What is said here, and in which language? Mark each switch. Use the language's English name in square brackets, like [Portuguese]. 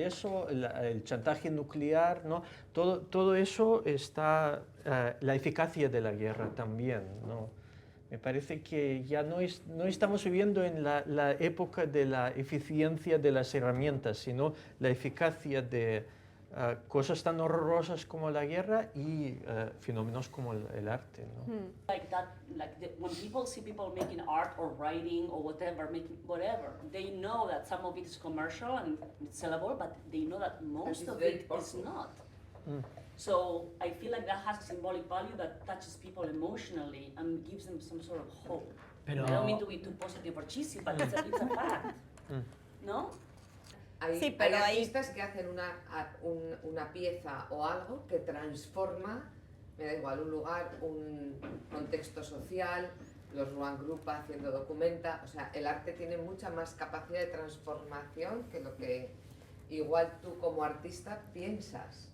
[Spanish] Eso, el chantaje nuclear, ¿no? Todo eso está, la eficacia de la guerra también, ¿no? Me parece que ya no estamos viviendo en la época de la eficiencia de las herramientas, sino la eficacia de cosas tan horrorosas como la guerra y fenómenos como el arte, ¿no? [English] Like that, when people see people making art or writing or whatever, they know that some of it is commercial and it's sellable, but they know that most of it is not. So I feel like that has a symbolic value that touches people emotionally and gives them some sort of hope. [Spanish] Pero... [English] I don't mean to be too positive or cheesy, but it's a fact. [Spanish] ¿No? Sí, pero hay artistas que hacen una pieza o algo que transforma, me da igual, un lugar, un contexto social, los Ruan Group haciendo documenta, o sea, el arte tiene mucha más capacidad de transformación que lo que igual tú como artista piensas.